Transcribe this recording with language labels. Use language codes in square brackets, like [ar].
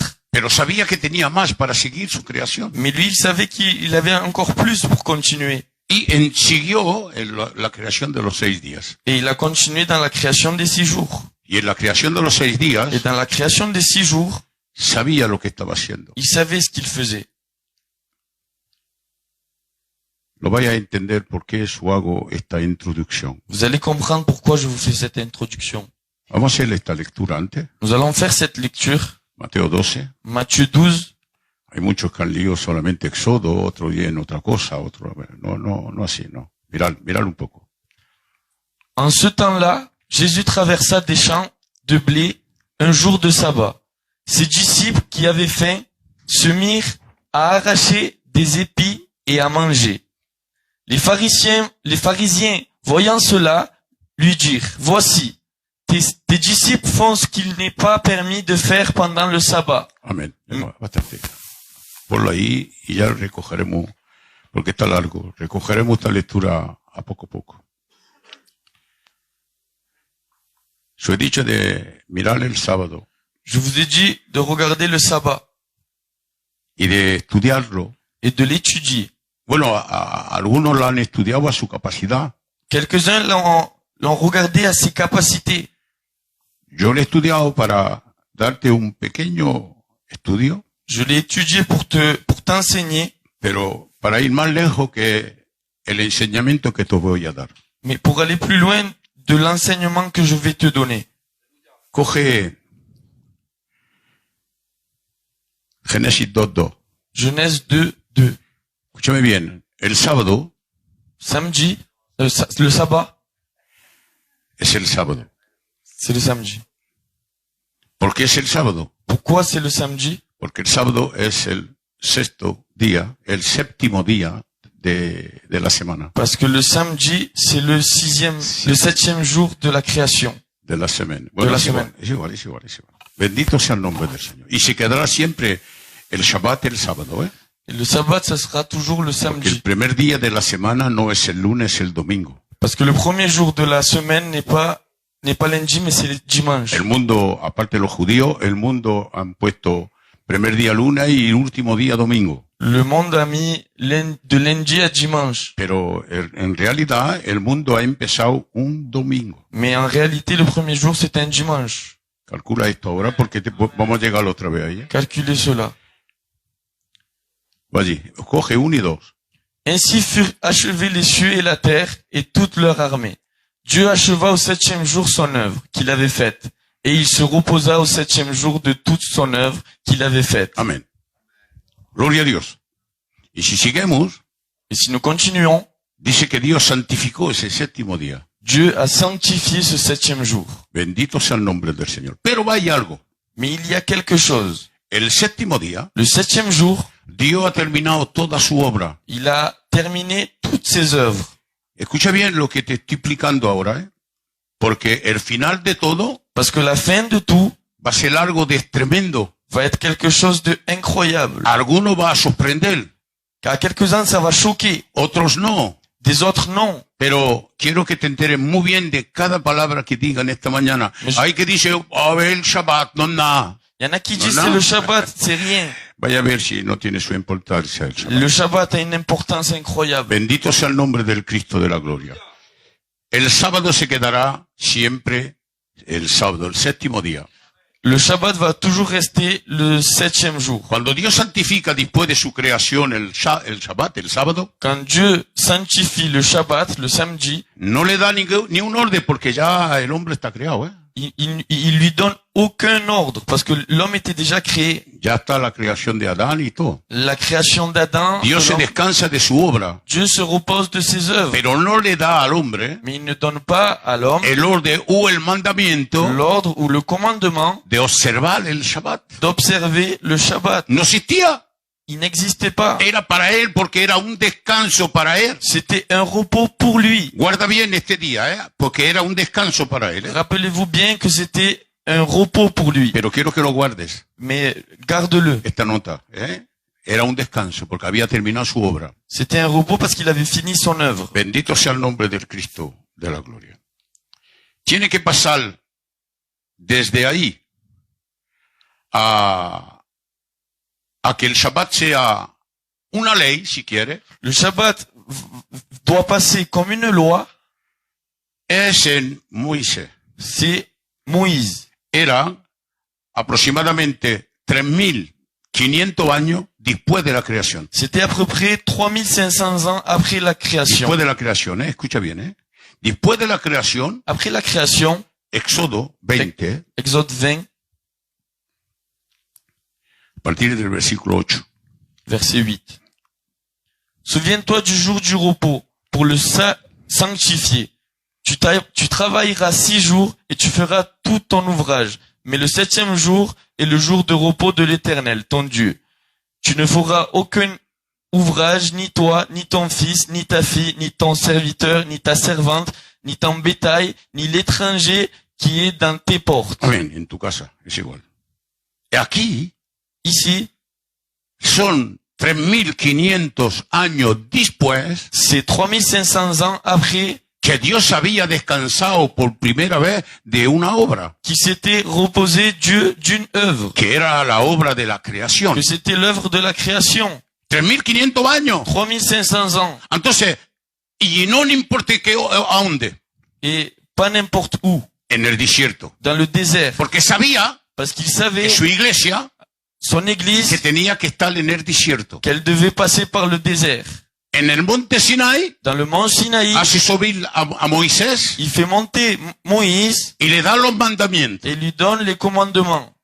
[es] pero sabía que tenía más para seguir su creación. [fr] Mais lui, il savait qu'il avait encore plus pour continuer. [es] Y siguió en la creación de los 6 días. [fr] Et il a continué dans la création des 6 jours. [es] Y en la creación de los 6 días, [fr] Et dans la création des 6 jours, [es] sabía lo que estaba haciendo. [fr] il savait ce qu'il faisait. [es] Lo vais a entender por qué hago esta introducción. [fr] Vous allez comprendre pourquoi je vous fais cette introduction. [es] Vamos a hacer esta lectura antes. [fr] Nous allons faire cette lecture. [es] Mateo 12. [fr] Matthieu 12. [es] Hay muchos que han leído solamente Éxodo, otro día en otra cosa, otro, no así, no. Mirad un poco. [fr] En ce temps-là, Jésus traversa des champs de blé un jour de sabbat. Ses disciples qui avaient faim se mirent à arracher des épis et à manger. Les pharisiens, voyant cela, lui dirent, voici, tes disciples font ce qu'il n'est pas permis de faire pendant le sabbat. [es] Amén. Bastante. Ponlo ahí y ya recogeremos, porque está largo, recogeremos esta lectura a poco. Os he dicho de mirar el sábado [fr] Je vous ai dit de regarder le sabbat [es] y de estudiarlo. [fr] et de l'étudier. [es] Bueno, algunos lo han estudiado a su capacidad. [fr] Quelques-uns l'ont regardé à ses capacités. [es] Yo lo he estudiado para darte un pequeño estudio. [fr] Je l'ai étudié pour t'enseigner, [es] Pero para ir más lejos que el enseñamiento que te voy a dar. [fr] mais pour aller plus loin de l'enseignement que je vais te donner. [es] Coge Génesis 2:2. [fr] Genèse 2:2. [es] Escúchame bien. El sábado [fr] Samedi, le sabbat, [es] es el sábado. [fr] C'est le samedi. [es] ¿Por qué es el sábado? [fr] Pourquoi c'est le samedi? [es] Porque el sábado es el sexto día, el séptimo día de la semana. [fr] Parce que le samedi, c'est le septième jour de la création. [es] De la semana. De Bueno, la es igual, semana. es igual, es igual, es igual. Bendito sea el nombre del Señor. Y se quedará siempre el Shabbat el sábado, ¿eh? [fr] Et le sabbat, ça sera toujours le [es] Porque el [fr] samedi. [es] primer día de la semana no es el lunes, el domingo. [fr] Parce que le premier jour de la semaine n'est pas lundi, mais c'est le dimanche. [es] El mundo, aparte de los judíos, el mundo han puesto primer día lunes y último día domingo. [fr] Le monde a mis de lundi à dimanche. [es] Pero en realidad el mundo ha empezado un domingo. [fr] Mais en réalité, le premier jour, c'est un dimanche. [es] Calcula esto ahora porque vamos a llegar otra vez ahí. ¿eh? [fr] Calculez cela. [es] Allí, coge 1 y 2. [fr] Ainsi furent achevés les cieux et la terre et toute leur armée. Dieu acheva au septième jour son œuvre qu'il avait faite, et il se reposa au septième jour de toute son œuvre qu'il avait faite. [es] Amén. Gloria a Dios. Y si seguimos, [fr] Et si nous continuons, [es] dice que Dios santificó ese séptimo día. [fr] Dieu a sanctifié ce septième jour. [es] Bendito sea el nombre del Señor. Pero hay algo. [fr] Mais il y a quelque chose. [es] El séptimo día, [fr] Le septième jour, [es] Dios ha terminado toda su obra. [fr] il a terminé toutes ses œuvres. [es] Escucha bien lo que te estoy explicando ahora, ¿eh? Porque el final de todo [fr] Parce que la fin de tout [es] va a ser algo de tremendo. [fr] va être quelque chose de incroyable. [es] A algunos va a sorprender, [fr] Car quelques-uns, ça va choquer. [es] otros no. [fr] Des autres, non. [es] Pero quiero que te enteres muy bien de cada palabra que digan esta mañana. Pero- Hay que dice, a ver, el Shabbat, no nada. [fr] Il y en a qui disent Non, c'est non. le Shabbat, c'est rien. [es] Vaya a ver si no tiene su importancia el Shabbat. [fr] Le Shabbat a une importance incroyable. [es] Bendito sea el nombre del Cristo de la gloria. El sábado se quedará siempre el sábado, el séptimo día. [fr] Le Shabbat va toujours rester le septième jour. [es] Cuando Dios santifica después de su creación el Shabbat, el sábado, [fr] Quand Dieu sanctifie le Shabbat, le samedi, [es] no le da ni un orden porque ya el hombre está creado, ¿eh? [fr] il lui donne aucun ordre parce que l'homme était déjà créé. [es] Ya está la creación de Adán y todo. [fr] La création d'Adam, [es] Dios se [fr] l'homme- [es] descansa de su obra, [fr] Dieu se repose de ses œuvres, [es] pero no le da al hombre [fr] mais il ne donne pas à l'homme [es] el orden o el mandamiento [fr] l'ordre ou le commandement [es] de observar el Shabbat. [fr] d'observer le Shabbat. [es] No existía. [fr] Il n'existait pas. [es] Era para él porque era un descanso para él. [fr] C'était un repos pour lui. [es] Guarda bien este día, ¿eh? Porque era un descanso para él. ¿eh? [fr] Rappelez-vous bien que c'était un repos pour lui. [es] Pero quiero que lo guardes, [fr] Mais garde-le. [es] esta nota. ¿eh? Era un descanso porque había terminado su obra. [fr] C'était un repos parce qu'il avait fini son œuvre. [es] Bendito sea el nombre del Cristo de la gloria. Tiene que pasar desde ahí a que el Shabbat sea una ley, si quiere, [fr] Le Shabbat doit passer comme une loi. [es] es en Moisés. [fr] C'est Moïse. [es] Era aproximadamente 3.500 años después de la creación. [fr] C'était à peu près 3500 ans après la création. [es] Después de la creación, escucha bien, Después de la creación, [fr] Après la création, [es] Éxodo 20, [fr] Exode 20, [es] a partir del versículo 8. [fr] verset 8. Souviens-toi du jour du repos pour le sanctifier. Tu travailleras 6 jours et tu feras tout ton ouvrage. Mais le septième jour est le jour de repos de l'Éternel, ton Dieu. Tu ne feras aucun ouvrage, ni toi, ni ton fils, ni ta fille, ni ton serviteur, ni ta servante, ni ton bétail, ni l'étranger qui est dans tes portes. [es] Amén, en tu casa, es igual. Y aquí [fr] Ici, [es] son 3.500 años después [fr] c'est 3500 ans après [es] que Dios había descansado por primera vez de una obra, [fr] qui s'était reposé Dieu d'une œuvre, [es] que era la obra de la creación. [fr] que c'était l'œuvre de la création. [es] 3.500 años. [fr] 3500 ans. [es] Entonces, y no importa a dónde, [fr] Et pas n'importe où, [es] en el desierto. [fr] dans le désert. [es] Porque sabía [fr] Parce qu'il [es] que [fr] savait, [es] su iglesia [fr] son [es] que [fr] église, [es] tenía que estar en el desierto. [fr] qu'elle devait passer par le désert. [es] En el monte Sinai [fr] Dans le mont Sinaï, [es] hace subir a Moisés [fr] il fait monter Moïse [es] y le da los mandamientos. [fr] et lui donne les commandements.